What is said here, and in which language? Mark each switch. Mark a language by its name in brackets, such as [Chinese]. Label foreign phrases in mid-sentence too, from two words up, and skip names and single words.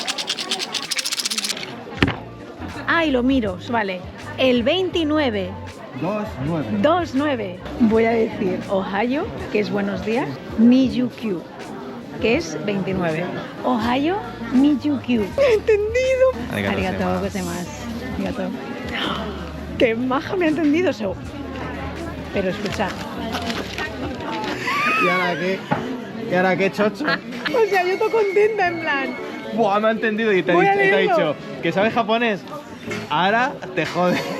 [Spanish] Ah, y lo miro, vale. El 29. 29. Voy a decir Ohio, que es buenos días, Nijukyu, que es 29. [Japanese] Ohio, Nijukyu. [Spanish] ¡He entendido! [Japanese] Arigatou gozaimasu. Arigatou. [Spanish] ¡Qué maja me ha entendido! Pero escucha. ¿Y ahora qué? ¿Y ahora qué, chocho? O sea, yo estoy contenta, en plan. Buah, me ha entendido y te ha dicho que sabes japonés. Ahora te jode.